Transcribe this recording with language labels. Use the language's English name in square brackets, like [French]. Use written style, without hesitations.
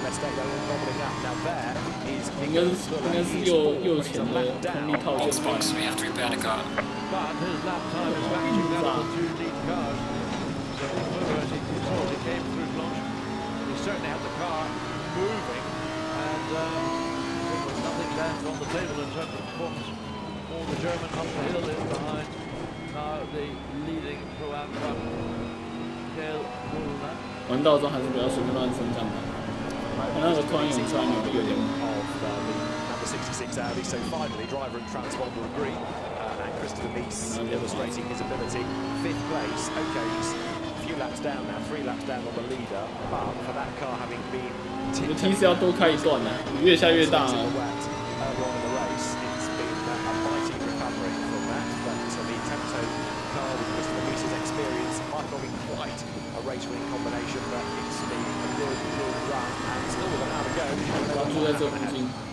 [English] But his lap time is matching that of the 2 lead cars. So as he came through Blanchimont, he certainly had the car moving, and there was nothing left on the table in terms of performance. All the German up the hill is behind now the leading Pro-Am truck, Gail Wolner. [Chinese] 玩到之后还是不要随便乱升降的。那个突然涌出来扭力有点。 [English] 66 Audi, so finally driver and transponder will agree, and Christopher Mies illustrating his ability. 5th place, okay, he's a few laps down now, 3 laps down on the leader, but for that car having been [Chinese] 你的 T 是要多开一段的，越下越大。 [English] early on in the race, it's been a mighty recovery from that, but the Tempo car with Christopher Mies' experience might not be quite a race-winning combination, but it's been a good run, and still with an hour to go. [Chinese] 然后就在这附近。